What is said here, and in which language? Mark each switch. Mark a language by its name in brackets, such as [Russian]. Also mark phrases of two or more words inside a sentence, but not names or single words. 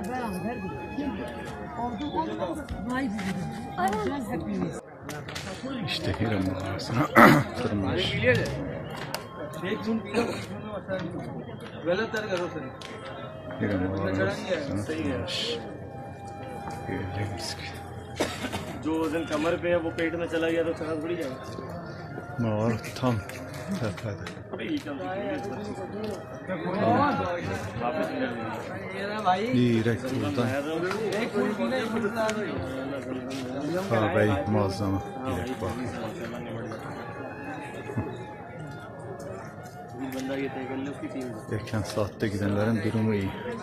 [Turkish] İşte Hira mağarasına tırmanmış. Hira mağarasına tırmanmış. Gördüğünüz gibi. [Hindi] जो वजन कमर पे है वो पेट में चला गया तो चढ़ा थोड़ी जाएगा। [Turkish] Mağara tam tepede. Direkt buradan Kabe'yi muazzama direkt bakın. Erken saatte gidenlerin durumu iyi.